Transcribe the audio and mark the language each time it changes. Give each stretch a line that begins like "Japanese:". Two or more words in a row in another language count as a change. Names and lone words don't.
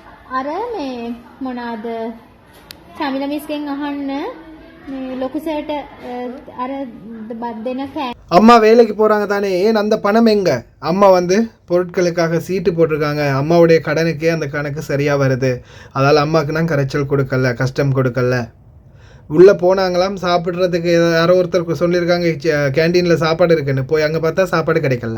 Sinhala: අර මේ මොනවාද චමිල මිස්ගෙන් අහන්න මේ ලොකු සර්ට අර බත් දෙන කෑ
Tamil: அம்மா வேலைக்கு போகிறாங்க தானே, ஏன் அந்த பணம் எங்கே? அம்மா வந்து பொருட்களுக்காக சீட்டு போட்டிருக்காங்க, அம்மாவுடைய கடனுக்கே அந்த கணக்கு சரியாக வருது, அதால் அம்மாவுக்கு நான் கரைச்சல் கொடுக்கல, கஷ்டம் கொடுக்கல. உள்ளே போனாங்களாம் சாப்பிட்றதுக்கு, யாரோ ஒருத்தர் சொல்லியிருக்காங்க கேண்டீனில் சாப்பாடு இருக்குன்னு, போய் அங்கே பார்த்தா சாப்பாடு கிடைக்கல.